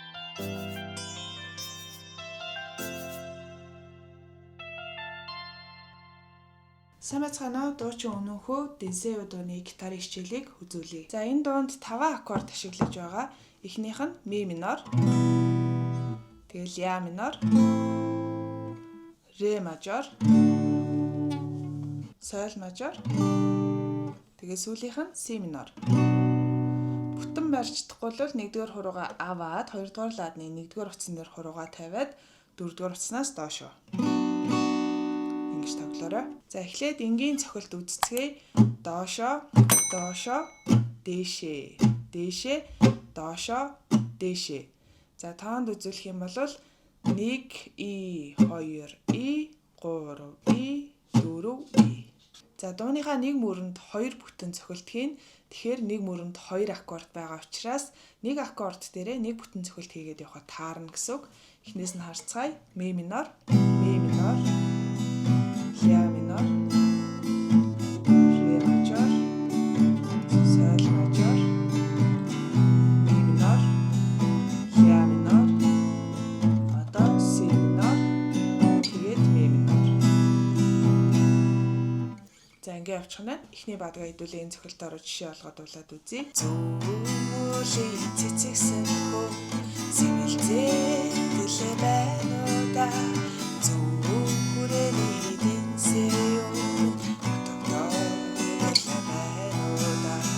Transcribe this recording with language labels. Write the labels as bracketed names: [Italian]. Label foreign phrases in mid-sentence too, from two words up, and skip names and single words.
[Mongolian] Сайн байцгаана уу? Дуучин Өнөөхөө Денсео дууны гитарын хичээлийг үзүүлье. За энэ дуунд 5 аккорд ашиглаж байгаа. Эхнийх нь [Russian] ми минор, [Mongolian] тэгэл [Russian] ля минор, ре мажор, соль мажор, [Mongolian] тэгээ сүүлийнх нь [Russian] си минор. [Mongolian] Бүтэн барьж чадахгүй бол 1-р хуруугаа аваад 2-р ладны 1-р утсан дээр хуруугаа тавиад 4-р утснаас доош. Ингэж тоглоорой. За эхлээд энгийн цохилт үзцгээе. Доошо, доошо, дээшээ, дээшээ, доошо, дээшээ. За тоонд үзүүлэх юм бол 1 и 2 и 3 и 4 и. За дууныхаа нэг мөрөнд 2 бүтэн цохилт хийн. Тэгэхээр нэг мөрөнд 2 аккорд байгаа учраас нэг аккорд дээрээ нэг бүтэн цохилт хийгээд явахад таарна гэсэн үг. Эхнээс нь харцгаая. [Russian] Ми минор, ля минор, ре мажор, соль мажор, ми минор, ля минор, [Mongolian] одоо [Russian] си минор, [Mongolian] тэгээд [Russian] ми минор. [Mongolian] За ингээ явчихна. Эхний бадгаа хэдүүлээ энэ цохилтоор жишээ олгоод дуулаад үзье. Зүули цэцэгсэн хөө сэмэлзээ дэлээ байна уу да. Зүули денсео готовно байна уу да.